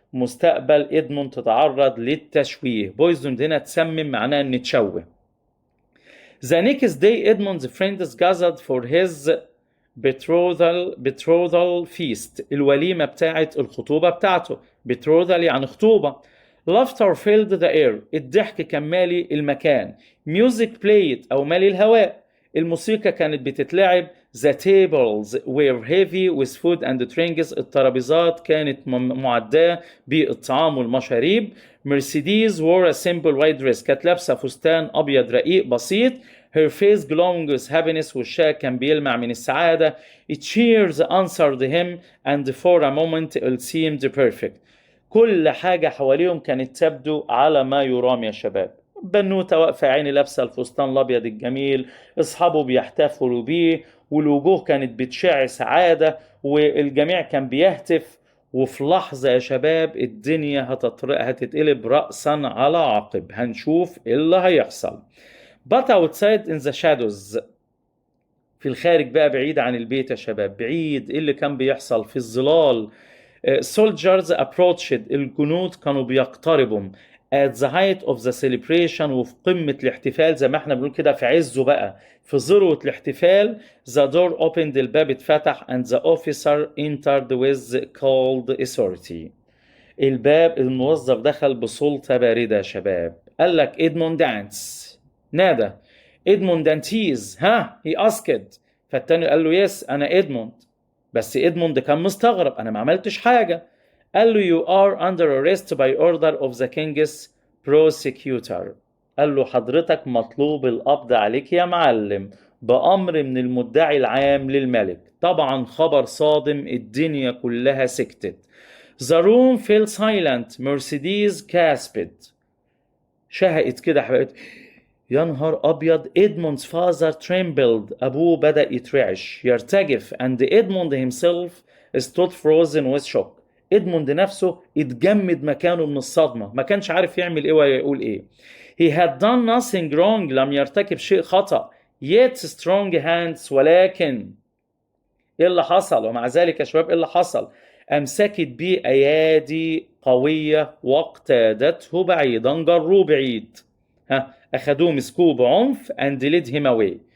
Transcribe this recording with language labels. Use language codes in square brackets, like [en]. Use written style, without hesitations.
[ar] مستقبل إدموند تتعرض للتشويه. [en] poisoned [ar] هنا تسمم معناها ان تشوه. [en] The next day Edmund's friends gathered for his betrothal feast، [ar] الوليمة بتاعة الخطوبة بتاعته. betrothal يعني خطوبة. [en] laughter filled the air، [ar] الضحك كان مالي المكان. [en] music played [ar] أو مالي الهواء، الموسيقى كانت بتتلعب. [en] the tables were heavy with food and drinks، [ar] الترابيزات كانت معدة بالطعام والمشاريب. [en] Mercedes wore a simple white dress، [ar] كانت لابسة فستان أبيض رقيق بسيط. [en] her face glowing with happiness، [ar] وشها كان بيلمع من السعادة. [en] cheers answered him and for a moment it seemed perfect، [ar] كل حاجة حواليهم كانت تبدو على ما يرام يا شباب. بنوتة واقفة عيني لابسة الفستان الأبيض الجميل، أصحابه بيحتفلوا بيه، والوجوه كانت بتشع سعادة، والجميع كان بيهتف. وفي لحظة يا شباب الدنيا هتتقلب رأسا على عقب، هنشوف إيه اللي هيحصل. [en] But outside in the shadows، [ar] في الخارج بقى بعيد عن البيت يا شباب، بعيد إيه اللي كان بيحصل في الظلال. [en] soldiers approached، [ar] الجنود كانوا بيقتربوا. [en] at the height of the celebration، [ar] وفي قمة الاحتفال زي ما احنا بنقول كده في عزه بقى، في ذروة الاحتفال. [en] the door opened، [ar] الباب اتفتح [en] and the officer entered with cold authority، [ar] الباب الموظف دخل بسلطة باردة يا شباب. قال لك إدموند دانس، نادى إدموند دانتيز، ها [en] he asked، [ar] فالتاني قال له يس أنا إدموند. بس إدموند كان مستغرب، أنا ما عملتش حاجة. قال له [en] you are under arrest by order of the king's prosecutor، [ar] قال له حضرتك مطلوب القبض عليك يا معلم بأمر من المدعي العام للملك. طبعا خبر صادم، الدنيا كلها سكتت. [en] The room fell silent. [ar] مرسيدس [en] gasped، [ar] شهقت كده حبقت، يا نهار أبيض. إدموند's [en] father trembled، [ar] أبوه بدأ يترعش يرتجف. [en] and Edmund himself stood frozen with shock، [ar] إدموند نفسه اتجمد مكانه من الصدمة، ما كانش عارف يعمل إيه ولا يقول إيه. [en] he had done nothing wrong، [ar] لم يرتكب شيء خطأ. [en] yet strong hands، [ar] ولكن إيه اللي حصل؟ ومع ذلك يا شباب إيه اللي حصل؟ أمسكت بيه أيادي قوية واقتادته بعيدا، جروه بعيد، أخدوه مسكوه بعنف [en] and led him away.